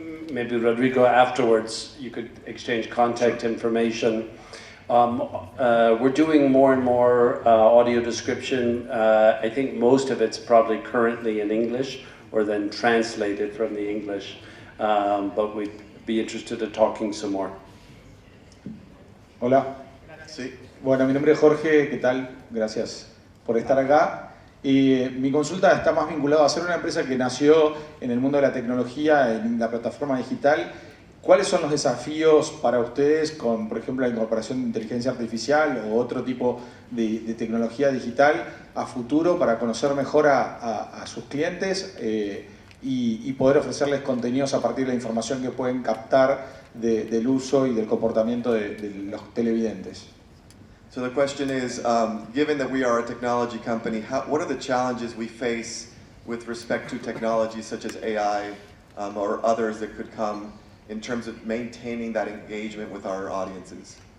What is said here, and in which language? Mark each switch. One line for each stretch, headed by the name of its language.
English: Maybe Rodrigo, afterwards, you could exchange contact information. We're doing more and more audio description. I think most of it's probably currently in English or then translated from the English. But we'd be interested in talking some more.
Spanish: Hola. Sí. Bueno, mi nombre es Jorge, ¿qué tal? Gracias por estar acá. Y mi consulta está más vinculada a ser una empresa que nació en el mundo de la tecnología, en la plataforma digital. ¿Cuáles son los desafíos para ustedes con, por ejemplo, la incorporación de inteligencia artificial o otro tipo de tecnología digital a futuro para conocer mejor a sus clientes y poder ofrecerles contenidos a partir de la información que pueden captar del uso y del comportamiento de los televidentes?
English: So the question is, given that we are a technology company, what are the challenges we face with respect to technologies such as AI or others that could come in terms of maintaining that engagement with our audiences?